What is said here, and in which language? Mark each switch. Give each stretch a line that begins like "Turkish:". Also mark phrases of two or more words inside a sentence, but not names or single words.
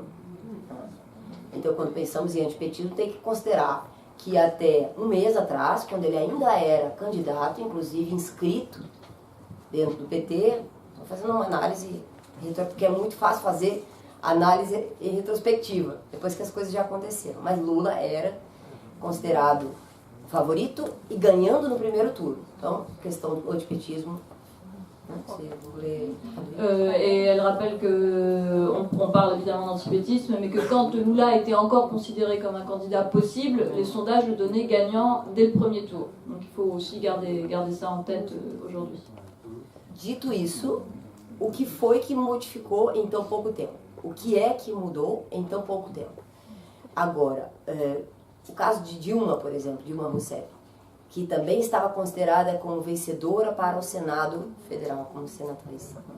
Portuguese: Então, quando pensamos em antipetismo, tem que considerar que até um mês atrás, quando ele ainda era candidato, inclusive inscrito dentro do PT, estou fazendo uma análise, porque é muito fácil fazer análise em retrospectiva, depois que as coisas já aconteceram. Mas Lula era considerado favorito e ganhando no primeiro turno. Então, questão do antipetismo.
French: Et elle rappelle qu'on parle évidemment d'antipétisme, mais que quand Lula était encore considéré comme un candidat possible, les sondages le donnaient gagnant dès le premier tour. Donc il faut aussi garder ça en tête aujourd'hui.
Portuguese: Dito isso, o que foi que modificou em tão pouco tempo? O que é que mudou em tão pouco tempo? Agora, o caso de Dilma, por exemplo, Dilma Rousseff, que também estava considerada como vencedora para o Senado Federal, como senatriz.